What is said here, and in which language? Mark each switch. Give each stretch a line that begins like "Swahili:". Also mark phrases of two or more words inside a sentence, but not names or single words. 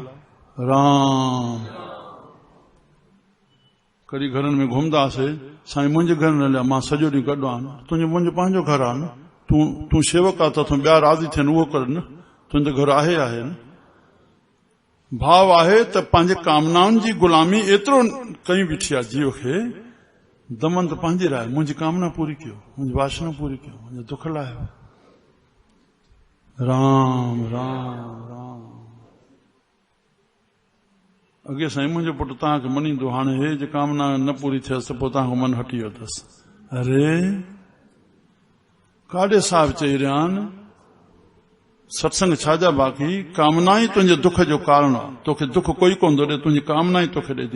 Sindhi: राम कॾहिं घरनि में घुमंदासीं, साईं मुंहिंजे घर न हलिया, मां सॼो ॾींहुं गॾु आहियां, तुंहिंजो मुंहिंजो पंहिंजो घर आहे न, तूं शेवक आहे तोखां ॿिया राज़ी थियनि उहो कर न, तुंहिंजो घर आहे न। भाव आहे त पंहिंजे कामनाउनि जी गुलामी एतिरो कई बीठी आहे जीव खे, दमन त पंहिंजी राय, मुंहिंजी कामना पूरी कयो, मुंहिंजी वासना पूरी कयो, मुंहिंजो दुख लाहियो। राम राम राम। अॻे साईं मुंहिंजो पुटु तव्हांखे मञींदो, हाणे हे जे कामना न पूरी थियसि त पोइ तव्हांखो मन हटी वियो अथसि। अरे काॾे साहिब चई रहिया आहिनि, सत्संग छाजा बाक़ी, कामना ई तुंहिंजे दुख जो कारण आहे, तोखे दुख कोई कोन थो ॾे, तुंहिंजी कामना ई तोखे ॾे थी।